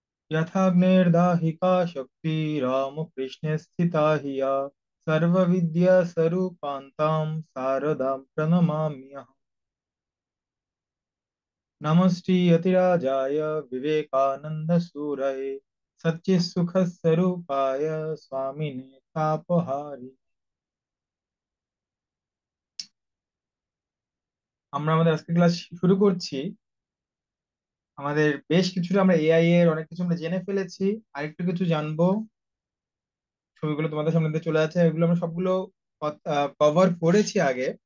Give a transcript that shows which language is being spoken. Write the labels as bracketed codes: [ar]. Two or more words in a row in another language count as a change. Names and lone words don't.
[sa] यथाग्नेर्दाहिका शक्ति रामकृष्णे स्थिता हि या सर्वविद्यास्वरूपान्तां शारदां प्रणमाम्यहम्। नमस्ते यतिराजाय विवेकानन्दसूरये सच्चित्सुखस्वरूपाय स्वामिने तापहारी। [bn] আমরা আমাদের আজকে ক্লাস শুরু করছি। আমাদের বেশ কিছুটা আমরা এআই এর অনেক কিছু আমরা জেনে ফেলেছি, আরেকটু কিছু জানবো। ছবিগুলো তোমাদের সামনে দিয়ে চলে আছে, এগুলো আমরা সবগুলো কভার করেছি আগে।